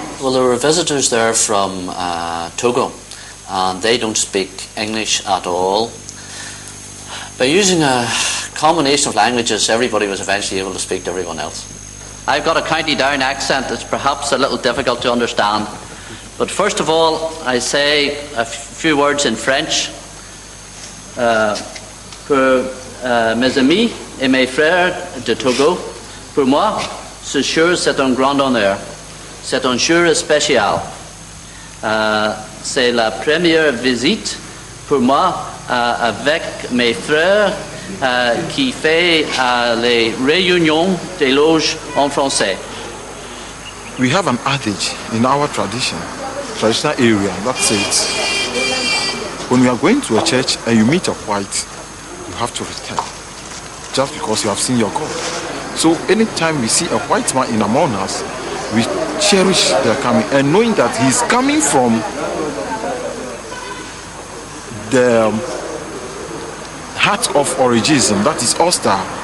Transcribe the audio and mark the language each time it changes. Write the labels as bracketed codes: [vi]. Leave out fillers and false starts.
[en] Well, there were visitors there from Togo, and they don't speak English at all. By using a combination of languages, everybody was eventually able to speak to everyone else. I've got a County Down accent that's perhaps a little difficult to understand. But first of all, I say a few words in French. [fr] Pour mes amis et mes frères de Togo, pour moi, ce jour c'est un grand honneur. C'est un jour spécial. C'est la première visite pour moi avec mes frères qui fait les réunions des loges en français. [en] We have an adage in our traditional area that says, when you are going to a church and you meet a white, you have to respect, just because you have seen your God. So anytime we see a white man in among us, we cherish their coming, and knowing that he's coming from the heart of Origism, that is Ulster.